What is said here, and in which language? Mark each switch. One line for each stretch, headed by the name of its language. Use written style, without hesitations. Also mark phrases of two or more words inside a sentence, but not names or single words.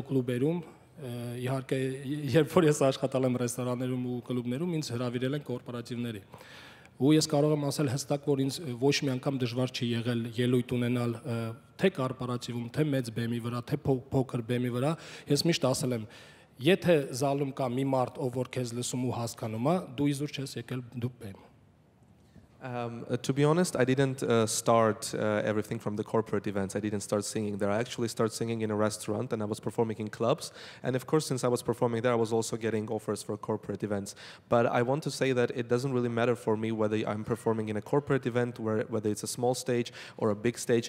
Armenian: կլուբերում, իհարկե, երբ որ ես աշխատал եմ ռեստորաններում ու կլուբներում, ինձ հրավիրել են կորպորատիվների։ Ու ես կարող եմ ասել հստակ, որ ինձ ոչ մի անգամ դժվար չի եղել ելույթ ունենալ թե կորպորատիվում, թե մեծ բեմի վրա, թե փոքր բեմի վրա, ես միշտ ասել եմ, եթե զալում կա մի մարդ, ով որ քեզ լսում ու հասկանում է, դու իզուր չես եկել դու բեմ։
English: To be honest, I didn't start everything from the corporate events. I didn't start singing there. I actually started singing in a restaurant and I was performing in clubs. And of course, since I was performing there, I was also getting offers for corporate events. But I want to say that it doesn't really matter for me whether I'm performing in a corporate event, whether it's a small stage or a big stage.